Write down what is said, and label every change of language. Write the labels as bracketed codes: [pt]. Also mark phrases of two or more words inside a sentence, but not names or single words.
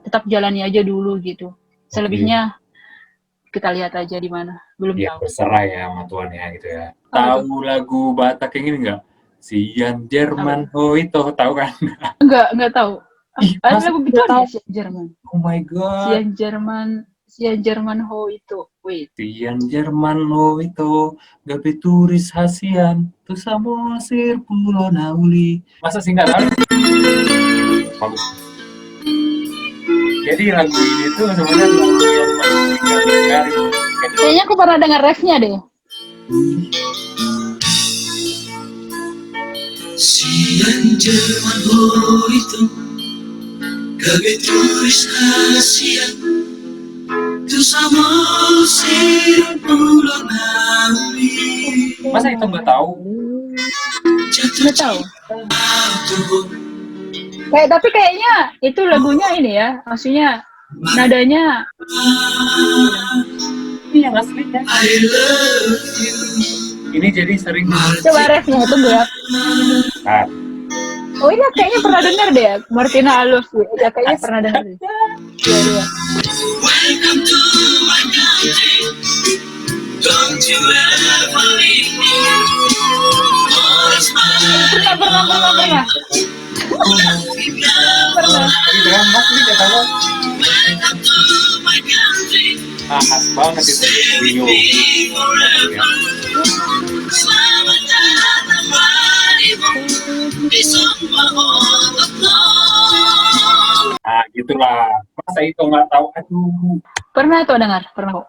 [id] Tetap jalani aja dulu gitu. Selebihnya kita lihat aja di mana, belum tahu. Berserah ya sama Tuhan ya gitu ya. Tahu lagu Batak yang ini nggak? Sian Jerman Hoito, tahu kan? Enggak tahu. Ada lagu gitu ya, Sian Jerman. [en] Oh my god. Sian Jerman Hoito. Wait. [bbc] Sian Jerman Hoito, gabe turis hasian, tu samosir pulau nauli. [id] Masa sih nggak tahu? Bagus. Jadi lagu ini tuh sebenarnya kayaknya aku pernah dengar refnya deh. [bbc] Sian Jerman Hoito, gabe turis hasian, tu samosir pulau nauli. [id] Masa itu nggak tahu? Nggak tahu. Tapi kayaknya itu lagunya ini ya, maksudnya nadanya ini yang aslinya. Ini jadi sering. Coba refnya tunggu ya. Oh ini kayaknya pernah dengar deh, Martina Alus ya kayaknya pernah dengar deh. Iya. [en] Welcome to my country. Don't you ever leave me. [id] Pernah. [en] Welcome to my country. [id] Khas banget itu Rio. Selamat datang padamu di semua orang. Gitulah. Masa itu nggak tahu? Aduh. Pernah tuh dengar, pernah kok.